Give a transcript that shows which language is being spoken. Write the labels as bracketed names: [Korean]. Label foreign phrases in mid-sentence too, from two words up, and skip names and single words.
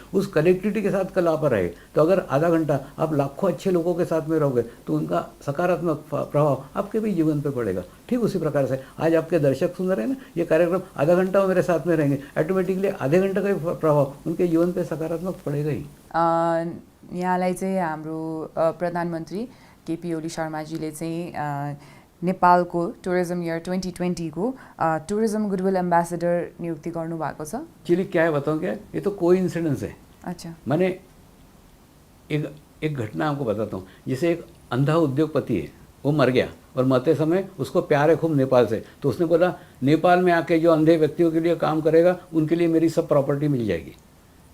[Hindi] उस कलेक्टिविटी के साथ कल आप रहे तो अगर आधा घंटा आप लाखों अच्छे लोगों के साथ में रहोगे तो उनका सकारात्मक प्रभाव आपके भी जीवन पे पड़ेगा। ठीक उसी प्रकार से आज आपके दर्शक सुन रहे हैं ना, ये कार्यक्रम आधा घंटा मेरे साथ में रहेंगे, ऑटोमेटिकली आधे घंटे का प्रभाव उनके जीवन पे सकारात्मक पड़ेगा ही। [Nepali] यहाँलाई चाहिँ हाम्रो प्रधानमन्त्री KP ओली शर्माजीले चाहिँ नेपालको टुरिज्म इयर 2020 को [English] tourism goodwill ambassador [Nepali] नियुक्ति गर्नुभएको छ। [Hindi] एक्चुअली क्या है बताऊँ, क्या ये तो कोई इंसिडेंस है। अच्छा, मैंने एक घटना आपको बताता हूँ। जैसे एक अंधा उद्योगपति है, वो मर गया और मरते समय उसको प्यार है खूब नेपाल से, तो उसने बोला नेपाल में आके जो अंधे व्यक्तियों के लिए काम करेगा उनके लिए मेरी सब प्रॉपर्टी मिल जाएगी।